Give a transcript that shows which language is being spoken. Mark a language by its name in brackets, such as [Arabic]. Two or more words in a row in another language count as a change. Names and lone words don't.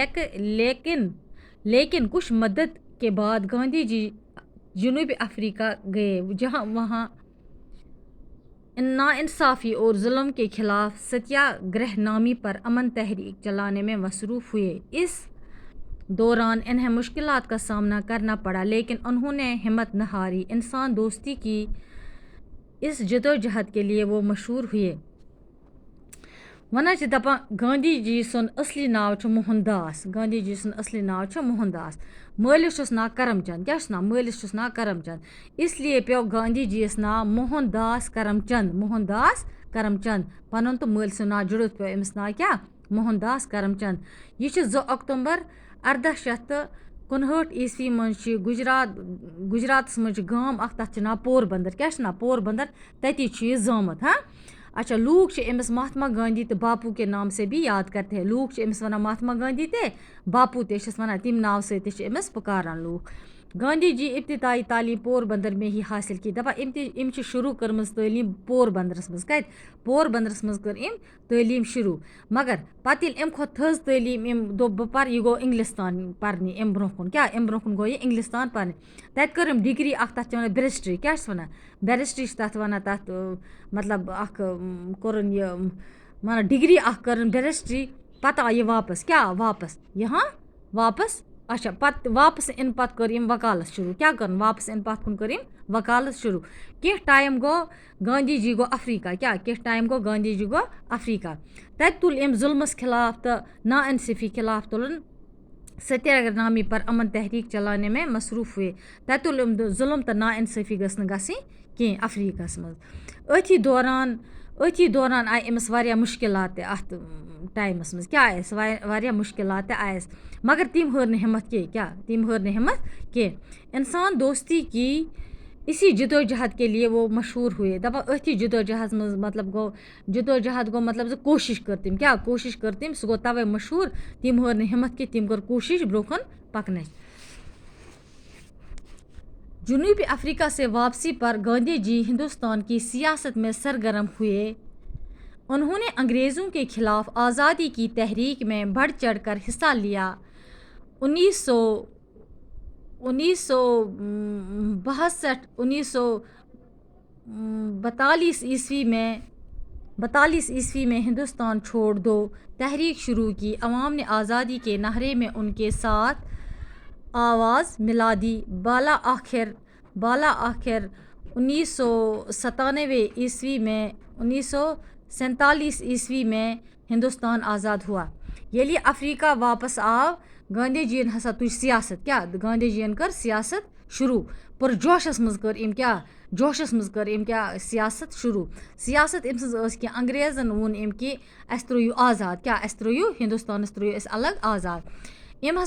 [Urdu] لیکن کچھ مدت کے بعد گاندھی جی جنوبی افریقہ گئے، جہاں وہاں ناانصافی اور ظلم کے خلاف ستیا گرہ نامی پر امن تحریک چلانے میں مصروف ہوئے. اس دوران انہیں مشکلات کا سامنا کرنا پڑا، لیکن انہوں نے ہمت نہ ہاری. انسان دوستی کی اس جدوجہد کے لیے وہ مشہور ہوئے. [Kashmiri] ونان چھِ دپان گاندھی جی سُنٛد اصلی ناو چھُ موہن داس. گاندھی جی سُنٛد اصلی ناو چھُ موہن داس. مٲلِس چھُس ناو کرم چند. کیا چھُس ناو؟ مٲلِس چھُس ناو کرم چند. اس لیے پیو گاندھی جی یس ناو موہن داس کرم چند. موہن داس کرم چند. پنُن تہٕ مٲلۍ سُنٛد ناو جُڑِتھ پیو أمِس ناو کیا؟ موہن داس کرم چند. یہ چھُ 2 اکتوبر 1859 عیسوی منٛز چھِ گجراتس منٛز چھُ گام اکھ تتھ چھُ ناو پور بندر. کیا چھُ ناو؟ پور بندر. تتی چھُ یہِ زامُت. ہاں. اچھا، لوگ چھِ أمِس مہاتما گاندھی تہٕ باپو [Urdu] کے نام سے بھی یاد کرتے ہیں. [Kashmiri] لوگ چھِ أمِس ونان مہاتما گاندھی تہِ باپو تہِ چھِس ونان، تِم ناو سۭتۍ تہِ چھِ أمِس پُکاران لوٗکھ. [Urdu] گاندھی جی ابتدائی تعلیم پور بندر میں ہی حاصل کی. [Kashmiri] دپان أمۍ چھِ شروع کٔرمٕژ تعلیٖم پور بندرس منٛز. کتہِ؟ پور بندرس منٛز کٔر أمۍ تعلیٖم شروع. مگر پتہٕ ییٚلہِ أمۍ کھوٚت تھٔز تعلیٖم، أمۍ دوٚپ بہٕ پرٕ. یہِ گوٚو انگلستان پرنہِ اَمہِ برونٛہہ کُن. کیٛاہ؟ اَمہِ برونٛہہ کُن گوٚو یہِ انگلستان پرنہِ. تتہِ کٔر أمۍ ڈگری اکھ، تتھ چھِ ونان بیرسٹری. کیٛاہ چھِس ونان؟ بیرسٹری چھِ تتھ ونان. تتھ مطلب اکھ کوٚرُن یہِ ونان ڈگری اکھ کٔرٕن بیرسٹری. پتہٕ آیہِ یہِ واپس. کیٛاہ واپس؟ یہاں واپس. اچھا، پتہٕ واپس اِنہٕ پتہٕ کٔر أمۍ وکالت شروع. کیٛاہ کٔرٕن؟ واپس اِنہٕ پتہٕ کُن کٔر أمۍ وکالت شروع. کینٛہہ ٹایم گوٚو گاندھی جی گوٚو افریقہ. کیٛاہ؟ کینٛہہ ٹایم گوٚو گاندھی جی گوٚو افریقہ. تتہِ تُل أمۍ ظُلمس خلاف تہٕ ناانصافی خلاف تُلُن ستیاگرہ نامی پر امن [Urdu] تحریک چلانے میں مصروف ہوئے. [Kashmiri] تتہِ تُل أمۍ ظُلم تہٕ ناانصافی گٔژھ نہٕ گژھٕنۍ کینٛہہ افریقہس منٛز. أتھی دوران آیہِ أمِس واریاہ مُشکلات تہِ اَتھ ٹایمَس منٛز. کیٛاہ آیَس؟ واریاہ مُشکلات تہِ آیَس. مگر تِم ہٲر نہٕ ہمت کینٛہہ. کیٛاہ؟ تِم ہٲر نہٕ ہمت کینٛہہ. [Urdu] انسان دوستی کی اسی جدوجہد کے لیے وہ مشہور ہوئے. [Kashmiri] دپان أتھی جدوجہد منٛز مطلب گوٚو جدوجہد گوٚو مطلب زِ کوٗشِش کٔر تٔمۍ. کیٛاہ کوٗشِش کٔر تٔمۍ؟ سُہ گوٚو تَوَے مشہوٗر. تِم ہٲر نہٕ ہمت کینٛہہ. تِم کٔر کوٗشِش برونٛہہ کُن پکنٕچ. [Urdu] جنوبی افریقہ سے واپسی پر گاندھی جی ہندوستان کی سیاست میں سرگرم ہوئے. انہوں نے انگریزوں کے خلاف آزادی کی تحریک میں بڑھ چڑھ کر حصہ لیا. 1942 عیسوی میں ہندوستان چھوڑ دو تحریک شروع کی. عوام نے آزادی کے نعرے میں ان کے ساتھ آواز ملا دی. بالآخر 1947 عیسوی میں ہندوستان آزاد ہوا. [Kashmiri] ییٚلہِ افریقہ واپس آو، گاندھی جی ین ہسا تُج سیاست. کیٛاہ؟ گاندھی جی ین کٔر سیاست شروع. پُرجوشس منٛز کٔر أمۍ کیٛاہ؟ جوشس منٛز کٔر أمۍ کیٛاہ؟ سیاست شروع. سیاست أمۍ سٕنٛز ٲس کہِ انگریزن ووٚن أمۍ کہِ اَسہِ ترٛٲیِو آزاد. کیٛاہ؟ اَسہِ ترٛٲیِو ہندوستانس ترٛٲیِو اَسہِ الگ آزاد.